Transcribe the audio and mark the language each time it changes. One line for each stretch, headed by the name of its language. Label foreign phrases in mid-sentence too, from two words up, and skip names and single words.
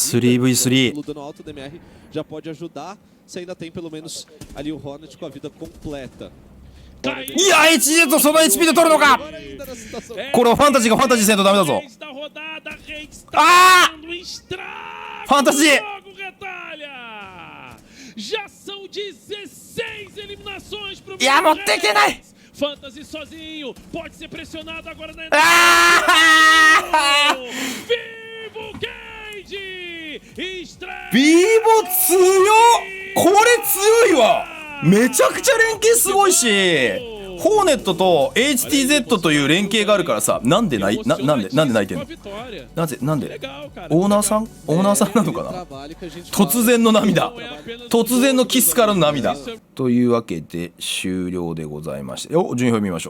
Portuguese: 3v3 Pelo dano alto, a DMR já pode ajudar, se ainda tem pelo menos ali o Hornet com a vida completa.
Japanese: いや HZ その HP で取るのか。
Portuguese: Agora ainda na situação.
Japanese: これはファンタジーがファンタジーせんとダメだぞ。
Portuguese: Reis da rodada, Reis tá Ah! dando estrago Fantasy! no jogo, Retalha! Já são 16 eliminações pro
Japanese: いや持っていけない。
Portuguese: Fantasy sozinho, pode ser pressionado agora na あ Vivo Cage! Estreia!
Japanese: ー VIVO 強っ。これ強いわ。めちゃくちゃ連携すごいし、ホーネットと HTZ という連携があるからさ、なんで泣いてんの？なんでオーナーさんなのかな。突然の涙、突然のキスからの涙というわけで終了でございまして、順位表見ましょう。